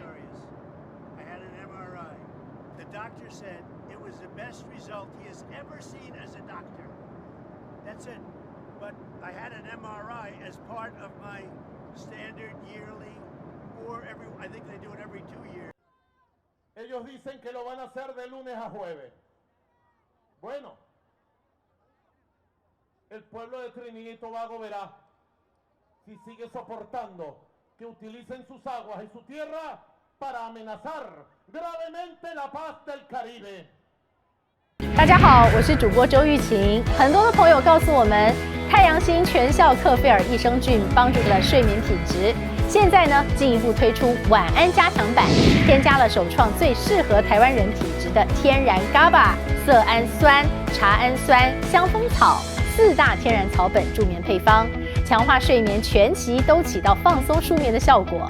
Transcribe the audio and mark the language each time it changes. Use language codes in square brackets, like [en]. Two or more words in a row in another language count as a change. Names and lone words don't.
[en] story is. I had an MRI. The doctor said it was the best result he has ever seen as a doctor. That's it. But I had an MRI as part of my standard yearly, or I think they do it every 2 years. [es] Ellos dicen que lo van a hacer de lunes a jueves. Bueno, el pueblo de Trinidad y Tobago verá si sigue soportando que utilicen sus aguas y su tierra para amenazar gravemente la paz del Caribe. [zh] 大家好，我是主播周玉琴。很多的朋友告诉我们，太阳星全效克菲尔益生菌帮助了睡眠品质。现在呢，进一步推出晚安加强版，添加了首创最适合台湾人体质的天然 GABA、色氨酸、茶氨酸、香蜂草4大天然草本助眠配方，强化睡眠全期都起到放松舒眠的效果。